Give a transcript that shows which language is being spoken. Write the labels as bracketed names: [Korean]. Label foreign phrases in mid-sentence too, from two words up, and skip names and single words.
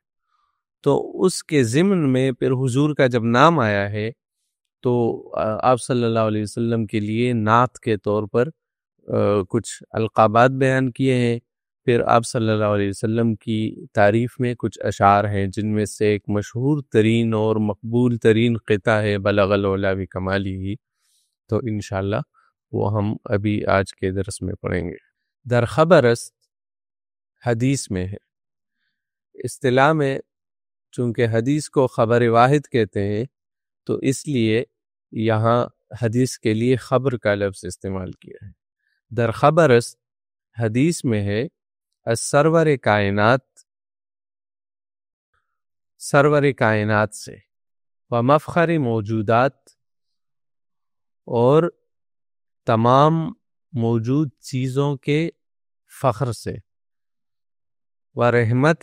[Urdu] تو اس کے ضمن میں پھر حضور کا جب نام آیا ہے تو آپ صلی اللہ علیہ وسلم کے لیے نعت کے طور پر کچھ القابات بیان کیے ہیں۔ پھر آپ صلی اللہ علیہ وسلم کی تعریف میں کچھ اشعار ہیں، جن میں سے ایک مشہور ترین اور مقبول ترین قطعہ ہے [Arabic] بلغ العلا بکمالہ۔ [Urdu] تو انشاءاللہ وہ ہم ابھی آج کے درس میں پڑھیں گے۔ [Persian] در خبر است [Urdu] حدیث میں ہے۔ اصطلاح میں چونکہ حدیث کو خبر واحد کہتے ہیں تو اس لیے یہاں حدیث کے لیے خبر کا لفظ استعمال کیا ہے۔ [Persian] در خبر است [Urdu] حدیث میں ہے [Persian] سرور کائنات، [Urdu] سرور کائنات سے، [Persian] و مفخر موجودات، [Urdu] اور تمام موجود چیزوں کے فخر سے، [Persian] و رحمت